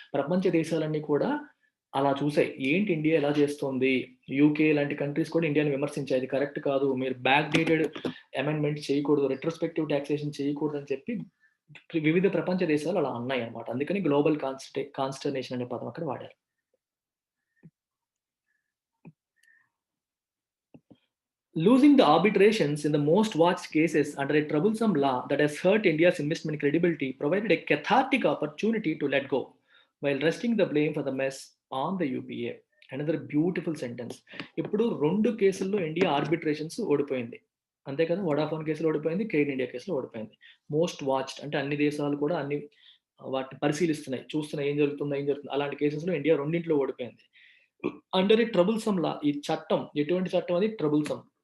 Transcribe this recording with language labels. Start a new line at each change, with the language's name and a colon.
Telugu: ప్రపంచ దేశాలన్నీ కూడా అలా చూసాయి. ఏంటి ఇండియా ఎలా చేస్తోంది? యూకే లాంటి కంట్రీస్ కూడా ఇండియాని విమర్శించాయి. ఇది కరెక్ట్ కాదు. మీరు బ్యాక్ డేటెడ్ అమెండ్మెంట్స్ చేయకూడదు. రెట్రోస్పెక్టివ్ టాక్సేషన్ చేయకూడదని చెప్పి వివిధ ప్రపంచ దేశాలు అలా అన్నాయన్నమాట. అందుకని గ్లోబల్ కాన్స్టర్నేషన్ అనే పదం అక్కడ వాడారు.
English: Losing the arbitrations in the most watched cases under a troublesome law that has hurt India's investment credibility provided a cathartic opportunity to let go, while resting the blame for the mess on the UPA. Another beautiful sentence.
Telugu: ఇప్పుడు 2 కేసుల్లో India ఆర్బిట్రేషన్స్ ఓడిపోయింది. అంతే కదా! Vodafone కేసులో ఓడిపోయింది. Kane India కేసులో ఓడిపోయింది. Most watched అంటే అన్ని దేశాలు కూడా వాటిని పరిశీలిస్తున్నాయి. చూస్తున్నాయి ఏం జరుగుతుందో, ఏం జరుగుతుందో. అలాంటి కేసెస్‌లో ఇండియా రెండిట్లో ఓడిపోయింది.
English: under a troublesome law,
Telugu: ఈ చట్టం ఎటువంటి చట్టం అది? ట్రబుల్సమ్.